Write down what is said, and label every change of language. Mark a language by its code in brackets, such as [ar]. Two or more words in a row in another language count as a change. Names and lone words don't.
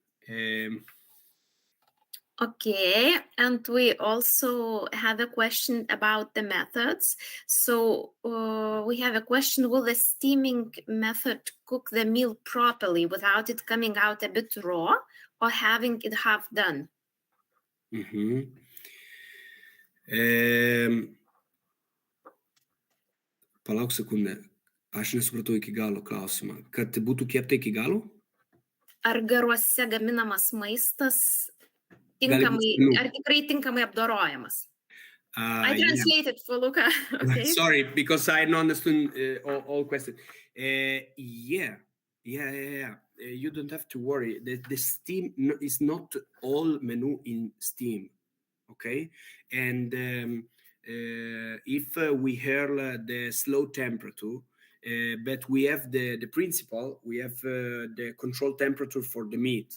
[en] Okay, and we also have a question about the methods. So we have a question: will the steaming method cook the meal properly without it coming out a bit raw, or having it half done? [lt] Palauk sekundę. Aš nesupratau iki galo klausimą. Kad būtų kepta iki galo? Ar garuose gaminamas maistas tinkamai, ar tikrai tinkamai apdorojamas? [en] I translated for Luca. Okay. Sorry, because I don't understand all questions. Yeah. You don't have to worry. The steam is not all menu in steam. Okay, and if we hear the slow temperature, but we have the principle, we have the control temperature for the meat.